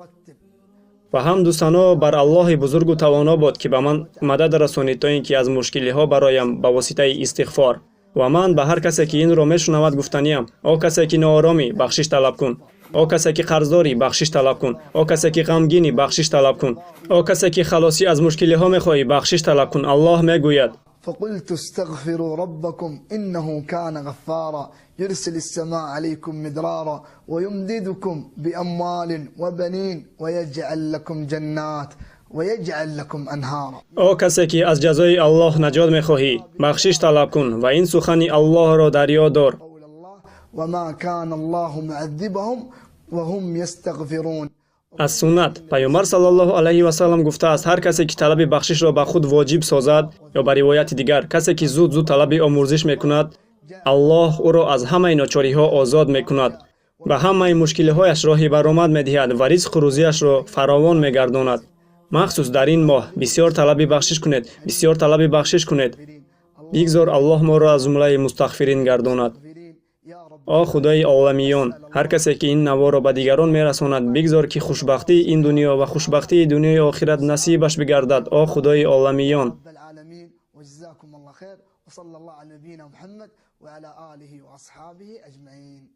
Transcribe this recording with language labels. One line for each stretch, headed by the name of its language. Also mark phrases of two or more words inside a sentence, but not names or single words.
Tajik: ва ҳамду сано бар Аллоҳи бузургу тавоно бод ки ба ман мадад расонид то ин ки аз мушкилиҳо бароям ба воситаи истиғфор. ва ман ба ҳар касе ки инро мешунавад гуфтаниям: о касе ки нооромӣ, бахшиш талаб кун. о касе ки қарздорӣ, бахшиш талаб кун. о касе ки ғамгинӣ, бахшиш талаб кун. о касе ки халосӣ аз мушкилиҳо мехоҳӣ, бахшиш талаб кун. Аллоҳ мегӯяд:
Arabic: فقلت استغفروا ربكم إنه كان غفارا يرسل السماء عليكم مدرارا ويمددكم بأموال وبنين ويجعل لكم جنات ويجعل لكم أنهارا.
Tajik: о касе ки аз ҷазои Аллоҳ наҷот мехоҳӣ, бахшиш талаб кун ва ин сухани Аллоҳро дар ёд дор.
Arabic: وما كان الله معذبهم وهم يستغفرون.
Tajik: аз суннат пайғамбар
Arabic: صلى الله عليه وسلم
Tajik: гуфтааст: ҳар касе ки талаби бахшишро ба худ воҷиб созад ё ба ривояти дигар, касе ки зуд талаби омӯзиш мекунад, Аллоҳ ӯро аз ҳамаи ночориҳо озод мекунад, ба ҳамаи мушкилиҳояш роҳи баромад медиҳад ва ризқу рӯзиашро фаровон мегардонад. махсус дар ин моҳ бисёр талаби бахшиш кунед, бисёр талаби бахшиш кунед. бигзор Аллоҳ моро аз ҷумлаи мустағфирин гардонад. о худои оламиён, ҳар касе ки ин наворо ба дигарон мерасонад, бигзор ки хушбахтии ин дунё ва хушбахтии дунёи охират насибаш бигардад. о худои оламиён.
Arabic: وصلى الله على نبينا محمد وعلى آله وأصحابه أجمعين.